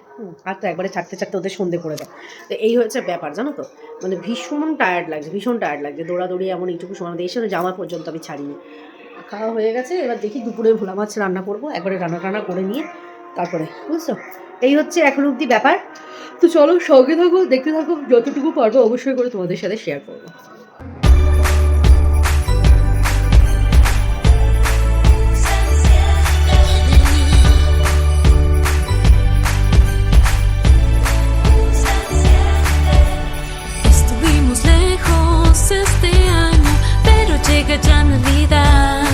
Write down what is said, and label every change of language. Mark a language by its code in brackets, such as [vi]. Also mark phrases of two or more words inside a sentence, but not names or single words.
[bn] আর তো একবারে ছাড়তে ছাড়তে ওদের সন্ধে করে দেয়। তো এই হচ্ছে ব্যাপার জানো তো, মানে ভীষণ টায়ার্ড লাগছে, ভীষণ টায়ার্ড লাগছে, দৌড়াদৌড়ি এমন এইটুকু সময় আমাদের এসে জামা পর্যন্ত আমি ছাড়িনি। খাওয়া হয়ে গেছে, এবার দেখি দুপুরে ভোলা মাছ রান্না করবো, একবারে রান্না টান্না করে নিয়ে তারপরে, বুঝছো? এই হচ্ছে এখন অবধি ব্যাপার। তো চলো সঙ্গে থাকো, দেখতে থাকো, যতটুকু পারবো অবশ্যই করে তোমাদের সাথে শেয়ার করবো। [es] Estuvimos lejos este año, pero llega ya Navidad.